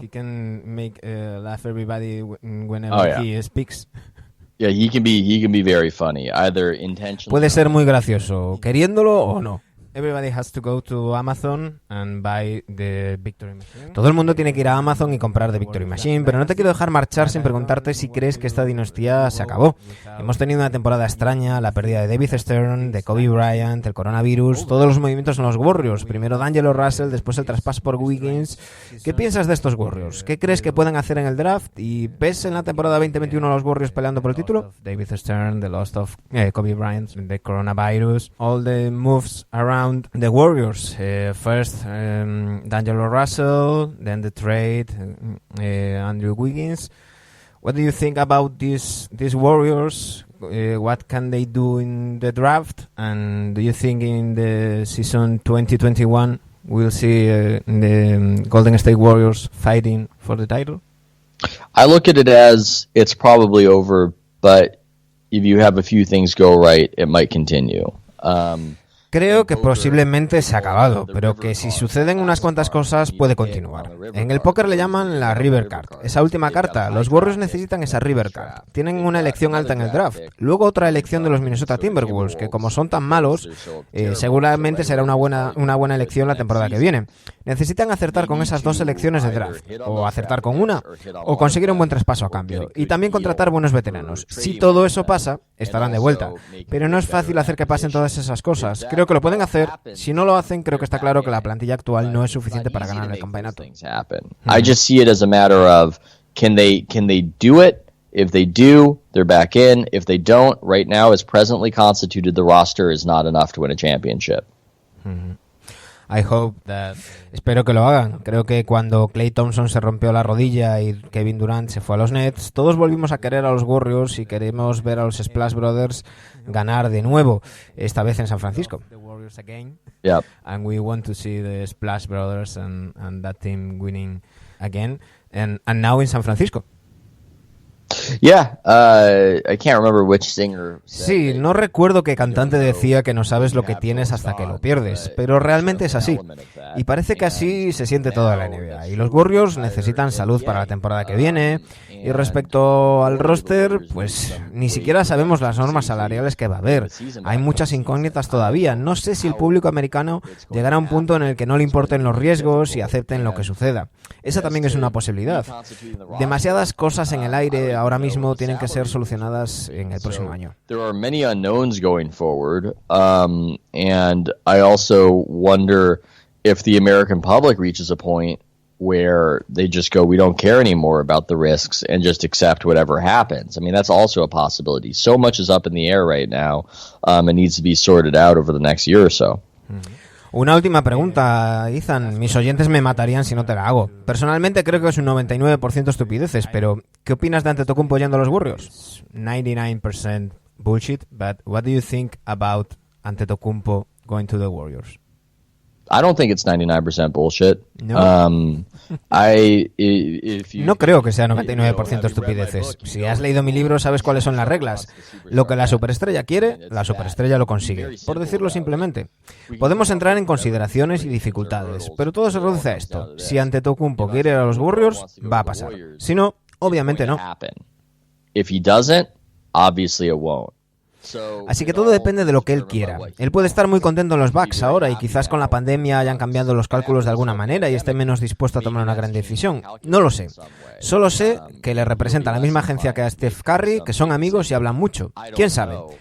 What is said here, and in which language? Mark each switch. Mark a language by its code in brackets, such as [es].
[en] He can make laugh everybody whenever he speaks. Yeah, he can be very funny, either intentionally. [es] Puede ser muy gracioso, queriéndolo o no. [en] Everybody has to go to Amazon and buy the Victory Machine. [es] Todo el mundo tiene que ir a Amazon y comprar The Victory Machine, pero no te quiero dejar marchar sin preguntarte si crees que esta dinastía se acabó. Hemos tenido una temporada extraña, la pérdida de David Stern, de Kobe Bryant, el coronavirus, todos los movimientos en los Warriors, primero D'Angelo Russell, después el traspaso por Wiggins. ¿Qué piensas de estos Warriors? ¿Qué crees que pueden hacer en el draft? ¿Y ves en la temporada 2021 a los Warriors peleando por el título? [en] David Stern, the loss of Kobe Bryant, the coronavirus, all the moves around the Warriors. First, D'Angelo Russell, then the trade, Andrew Wiggins. What do you think about these Warriors? What can they do in the draft? And do you think in the season 2021 we'll see the Golden State Warriors fighting for the title? I look at it as it's probably over, but if you have a few things go right, it might continue. [es] Creo que posiblemente se ha acabado, pero que si suceden unas cuantas cosas puede continuar. En el póker le llaman la River Card. Esa última carta, los Warriors necesitan esa River Card. Tienen una elección alta en el draft. Luego otra elección de los Minnesota Timberwolves, que como son tan malos, seguramente será una buena elección la temporada que viene. Necesitan acertar con esas dos elecciones de draft. O acertar con una, o conseguir un buen traspaso a cambio. Y también contratar buenos veteranos. Si todo eso pasa, estarán de vuelta. Pero no es fácil hacer que pasen todas esas cosas. Creo que lo pueden hacer. Si no lo hacen, creo que está claro que la plantilla actual no es suficiente para ganar el campeonato. [en] I just see it as a matter of can they do it? If they do, they're back in. If they don't, right now as presently constituted, the roster is not enough to win a championship. I hope that... [es] Espero que lo hagan. Creo que cuando Klay Thompson se rompió la rodilla y Kevin Durant se fue a los Nets, todos volvimos a querer a los Warriors y queremos ver a los Splash Brothers ganar de nuevo, esta vez en San Francisco. [en] Yep. And we want to see the Splash Brothers and that team winning again, and now in San Francisco. Yeah, I can't remember which singer. [es] Sí, no recuerdo qué cantante decía que no sabes lo que tienes hasta que lo pierdes, pero realmente es así. Y parece que así se siente toda la NBA. Y los Warriors necesitan salud para la temporada que viene. Y respecto al roster, pues ni siquiera sabemos las normas salariales que va a haber. Hay muchas incógnitas todavía. No sé si el público americano llegará a un punto en el que no le importen los riesgos y acepten lo que suceda. Esa también es una posibilidad. Demasiadas cosas en el aire ahora mismo tienen que ser solucionadas en el próximo año. [en] There are many unknowns going forward, and I also wonder if the American public reaches a point where they just go, we don't care anymore about the risks and just accept whatever happens. I mean, that's also a possibility. So much is up in the air right now, and needs to be sorted out over the next year or so. [es] Una última pregunta, Ethan. Mis oyentes me matarían si no te la hago. Personalmente creo que es un 99% estupideces, pero ¿qué opinas de Antetokounmpo yendo a los Warriors? [en] 99% bullshit, but what do you think about Antetokounmpo going to the Warriors? I don't think it's 99% bullshit. No. If you, [es] No creo que sea 99% estupideces. Si has leído mi libro, sabes cuáles son las reglas. Lo que la superestrella quiere, la superestrella lo consigue. Por decirlo simplemente. Podemos entrar en consideraciones y dificultades, pero todo se reduce a esto. Si Antetokounmpo quiere ir a los Warriors, va a pasar. Si no, obviamente no. [en] If he doesn't, obviously it won't. [es] Así que todo depende de lo que él quiera. Él puede estar muy contento en los Bucks ahora y quizás con la pandemia hayan cambiado los cálculos de alguna manera y esté menos dispuesto a tomar una gran decisión. No lo sé. Solo sé que le representa la misma agencia que a Steph Curry, que son amigos y hablan mucho. ¿Quién sabe?